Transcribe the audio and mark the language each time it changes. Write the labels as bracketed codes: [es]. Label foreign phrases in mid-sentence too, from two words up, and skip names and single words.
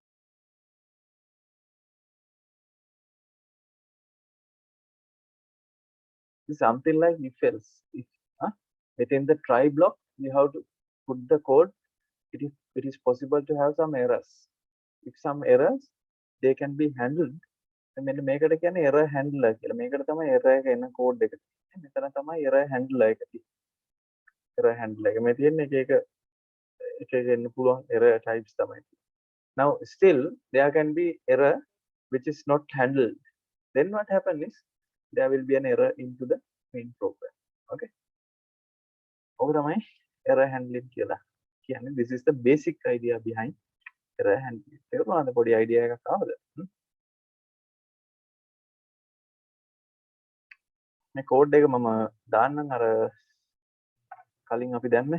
[en] It's something like if else. If within the try block, you have to put the code. It is possible to have some errors. If some errors, they can be handled. [si] මෙන්න මේකට කියන්නේ [en] error handler [si] කියලා. මේකට තමයි error එක එන code එක. මෙතන තමයි [en] error handler [si] එක තියෙන්නේ. [en] error handler [si] එක. මේ තියෙන්නේ එක එන්න පුළුවන් [en] error types [si] තමයි. [en] Now still there can be error which is not handled. Then what happens is there will be an error into the main program. [si] Okay. ඔක තමයි [en] error handling [si] කියලා කියන්නේ. [en] This is the basic idea behind error handling. [si] තේරුණාද පොඩි idea එකක් ආවද? මේ code එක මම දාන්නම් අර කලින් අපි දැම්මේ.